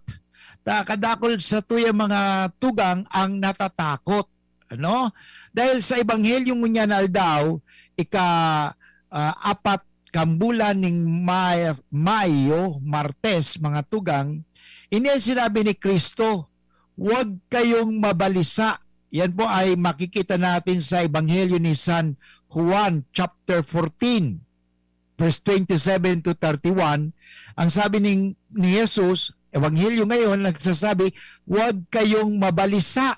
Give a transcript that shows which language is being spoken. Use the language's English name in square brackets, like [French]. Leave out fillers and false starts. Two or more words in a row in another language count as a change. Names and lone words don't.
[Bikol] Kadakol sa tuyang mga tugang ang natatakot. Ano? Dahil sa Ebanghelyo ngunyan aldaw, ika-4 kambulan ning Mayo, Martes, mga tugang, ini sinabi ni Kristo, [Filipino] huwag kayong mabalisa. Yan po ay makikita natin sa Ebanghelyo ni San Juan [English] chapter 14 verse 27 to 31. [Filipino] Ang sabi ni Jesus, Ebanghelyo ngayon nagsasabi, huwag kayong mabalisa.